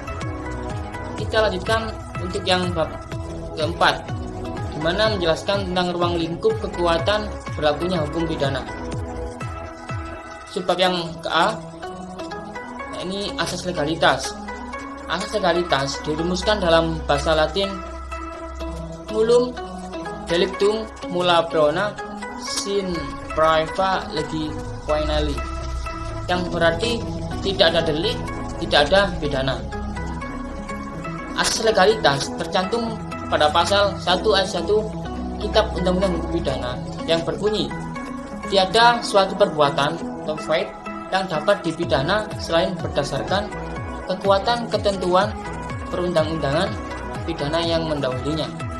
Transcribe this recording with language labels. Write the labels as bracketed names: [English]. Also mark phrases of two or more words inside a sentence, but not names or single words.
[Indonesian] Kita lanjutkan untuk yang bab keempat, di mana menjelaskan tentang ruang lingkup kekuatan berlakunya hukum pidana. Subbab yang ke-A, ini asas legalitas. Asas legalitas dirumuskan dalam bahasa Latin [Latin] nullum delictum nulla prona sin praeva legi poenali, [Indonesian] yang berarti tidak ada delik, tidak ada pidana. Asas legalitas tercantum pada pasal 1 ayat 1 Kitab Undang-Undang Hukum Pidana yang berbunyi, tiada suatu perbuatan atau fact yang dapat dipidana selain berdasarkan kekuatan ketentuan perundang-undangan pidana yang mendahulunya.